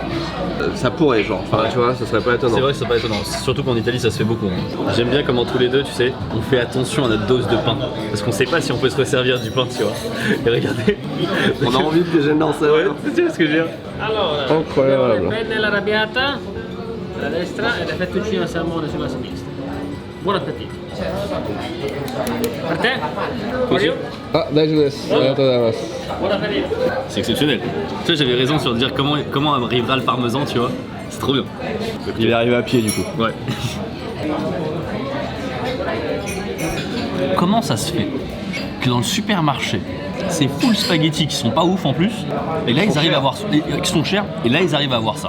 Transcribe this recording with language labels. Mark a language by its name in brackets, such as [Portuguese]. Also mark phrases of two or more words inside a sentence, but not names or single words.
[French] Ça pourrait genre, enfin tu vois, ça serait pas étonnant. C'est vrai que ça serait pas étonnant, surtout qu'en Italie ça se fait beaucoup. Hein. J'aime bien comment tous les deux, tu sais, on fait attention à notre dose de pain. Parce qu'on sait pas si on peut se resservir du pain, tu vois. Et regardez. On a envie de gêner dans ça. Ouais, tu vois ce que je veux dire? Incroyable. [Italian] Penne l'arrabbiata alla destra e le fettuccine al salmone sulla sinistra. Buon appetito. Per te? Così? [Japanese] Ah, daijoubu. [Italian] Buon appetito. [French] C'est exceptionnel. Tu sais, j'avais raison sur dire comment arrivera le parmesan, tu vois. C'est trop bien. Il est arrivé à pied du coup. Ouais. Comment ça se fait que dans le supermarché, ces full spaghettis qui sont pas ouf en plus, et là ils arrivent à avoir, qui sont chers, et là ils arrivent à avoir ça.